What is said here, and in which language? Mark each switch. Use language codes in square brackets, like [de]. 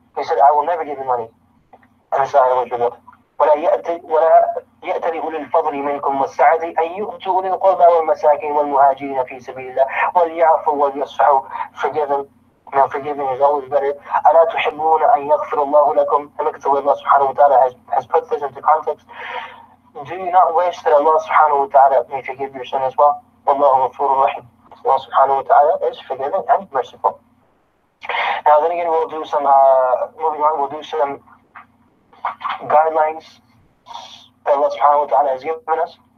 [en] He said, I will never give you money. And this ayah was revealed. [ar] ولا يأتل أولي الفضل منكم والسعة أن يؤتوا أولي القربى والمساكين والمهاجرين في سبيل الله وليعفوا وليصفحوا. [en] Forgiving is always better. [ar] ألا تحبون أن يغفر الله لكم. [en] And look at the way Allah subhanahu wa ta'ala has put this into context. Do you not wish that Allah subhanahu wa ta'ala may forgive your sin as well? [ar] Wallahu ghafurur rahim. [en] Allah subhanahu wa ta'ala is forgiving and merciful. Now then again, we'll do some, moving on, we'll do some guidelines that Allah subhanahu wa ta'ala has given us.